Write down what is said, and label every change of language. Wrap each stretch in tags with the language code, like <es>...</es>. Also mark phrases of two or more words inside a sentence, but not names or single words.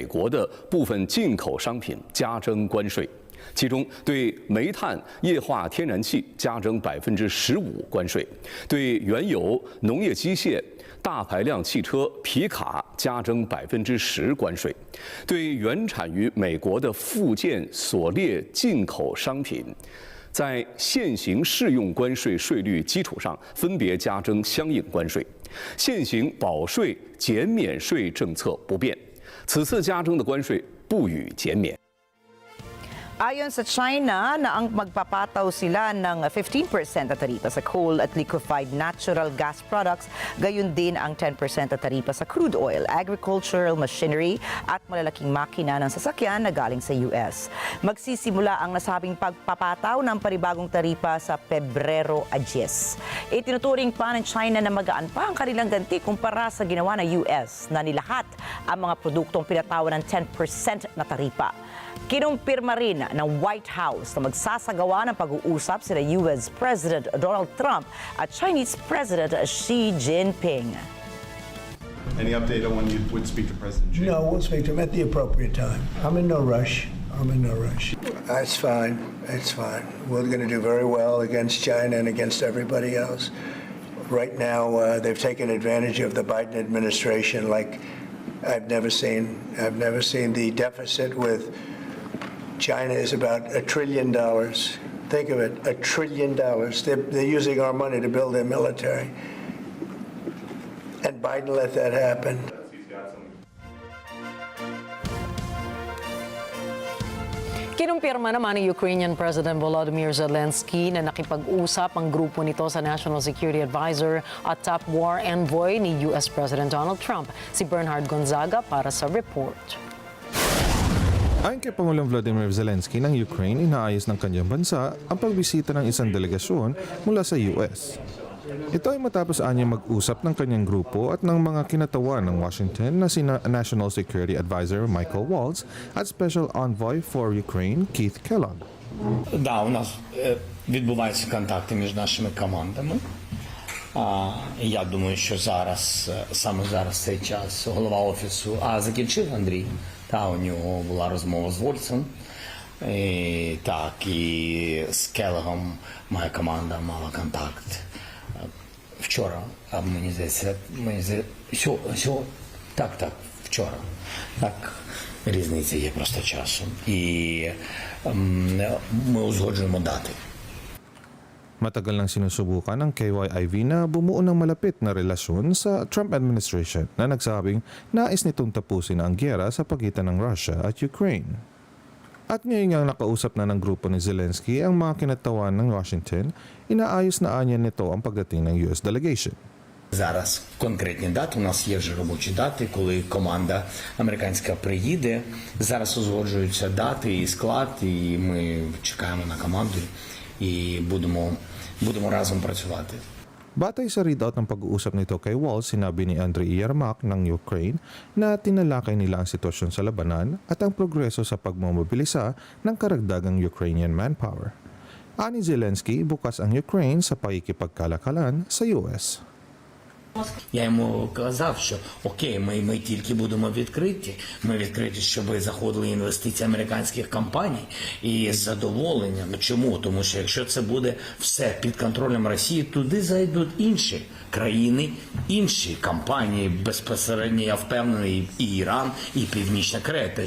<zh>国的部分进口商品加征关税，其中对煤炭、液化天然气加征15%关税，对原油、农业机械、大排量汽车、皮卡加征10%关税，对原产于美国的附件锁列进口商品，在现行适用关税税率基础上分别加征相应关税。现行保税减免税政策不变，此次加征的关税不予减免。</zh> <tl>Ayon sa China na ang magpapataw sila ng 15% na taripa sa coal at</tl> <en>liquefied natural gas products,</en> <tl>gayon din ang 10% na taripa sa</tl> <en>crude oil, agricultural machinery</en> <tl>at malalaking makina ng sasakyan na galing sa US. Magsisimula ang nasabing pagpapataw ng panibagong taripa sa Pebrero 10. Itinuturing pa ng China na magaan pa ang kanilang ganti kumpara sa ginawa ng US na nilahat ang mga produktong pinatawan ng 10% na taripa. Kinumpirma rin ng White House na magsasagawa ng pag-uusap sila US President Donald Trump at Chinese President Xi Jinping.</tl> <en>Any update on when you would speak to President Xi? No, we'll speak to him at the appropriate time. I'm in no rush. It's fine. It's fine. We're going to do very well against China and against everybody else. Right now, they've taken advantage of the Biden administration like I've never seen. I've never seen. The deficit with China is about $1 trillion. Think of it, $1 trillion. They're using our money to build their military. And Biden let that happen.</en> <tl>Kinumpirma naman ni Ukrainian President Volodymyr Zelensky na nakipag-usap ang grupo nito sa National Security Advisor at</tl> <en>top war envoy</en> <tl>ni US President Donald Trump, si Bernhard Gonzaga para sa report. Ayon kay Pangulong Volodymyr Zelensky ng Ukraine, inaayos ng kanyang bansa ang pagbisita ng isang delegasyon mula sa US. Ito ay matapos anyang mag-usap ng kanyang grupo at ng mga kinatawan ng Washington na sina National Security Advisor Michael Waltz at Special Envoy for Ukraine Keith Kellogg.</tl> <uk>Да, у нас відбуваються контакти між нашими командами. Я думаю, що зараз, саме зараз цей час, голова офісу, закінчив Андрій. Та у нього була розмова з Вольцем. Так, і з Келлогом моя команда мала контакт. Вчора, мені здається, вчора. Так, різниця є просто часом. І ми узгоджуємо дати.</uk> <tl>Matagal nang sinusubukan ng KYIV na bumuo ng malapit na relasyon sa Trump administration na nagsabing nais nitong tapusin ang giyera sa pagitan ng Russia at Ukraine. At ngayon nga nakausap na ng grupo ni Zelensky ang mga kinatawan ng Washington, inaayos na anya nito ang pagdating ng US delegation.</tl> <uk>Зараз конкретні дати, у нас є вже робочі дати, коли команда американська приїде. Зараз узгоджуються дати і склад, і ми чекаємо на команду і будемо разом працювати.</uk> <tl>Batay sa readout ng pag-uusap nito kay Waltz, sinabi ni Andriy Yermak ng Ukraine na tinalakay nila ang sitwasyon sa labanan at ang progreso sa pagmomobilisa ng karagdagang</tl> <en>Ukrainian manpower.</en> <tl>Ani Zelensky, bukas ang Ukraine sa pakikipagkalakalan sa US.</tl> <uk>Я йому казав, що окей, ми тільки будемо відкриті. Ми відкриті, щоб заходили інвестиції американських компаній і з задоволенням. Чому? Тому що якщо це буде все під контролем Росії, туди зайдуть інші країни, інші компанії, безпосередньо, я впевнений, і Іран, і Північна Корея.</uk>